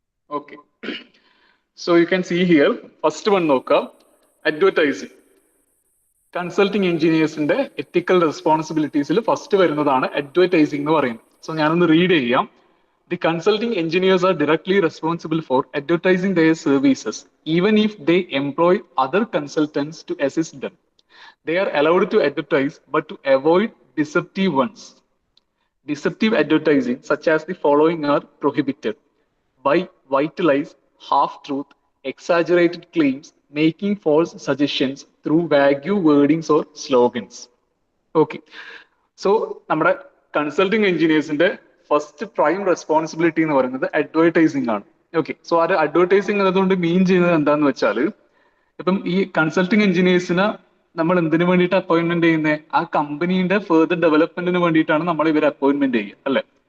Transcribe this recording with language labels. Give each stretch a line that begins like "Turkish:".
English: okay, so you can see here first one
Malayalam: നോക്കാം,
English: Advertising.
Malayalam: Consulting എഞ്ചിനീയേഴ്സിന്റെ എത്തിക്കൽ റെസ്പോൺസിബിലിറ്റീസിൽ first വരുന്നതാണ് advertising എന്ന് പറയുന്നത്. സോ ഞാനൊന്ന് റീഡ് ചെയ്യാം.
English: The consulting engineers are directly responsible for advertising their services, even if they employ other consultants to assist them. They are allowed to advertise, but to avoid deceptive ones. Deceptive advertising, such as the following, are prohibited: by white lies, half-truth, exaggerated claims, making false suggestions through vague wordings or slogans.
Malayalam: Okay, so നമ്മുടെ consulting എഞ്ചിനീയേഴ്സിന്റെ first prime responsibility എന്ന് പറയുന്നത് advertising ആണ്. Okay, so ആ advertising എന്നതുകൊണ്ട് മീൻ ചെയ്യുന്നത് എന്താന്ന് വെച്ചാൽ, ഇപ്പം ഈ കൺസൾട്ടിങ് എഞ്ചിനീയേഴ്സിന് നമ്മൾ എന്തിനു വേണ്ടിയിട്ട് അപ്പോയിന്റ്മെന്റ് ചെയ്യുന്നത്? ആ കമ്പനീന്റെ ഫെർദർ ഡെവലപ്മെന്റിന് വേണ്ടിയിട്ടാണ് നമ്മൾ ഇവരെ അപ്പോയിന്റ്മെന്റ് ചെയ്യുക, അല്ലേ?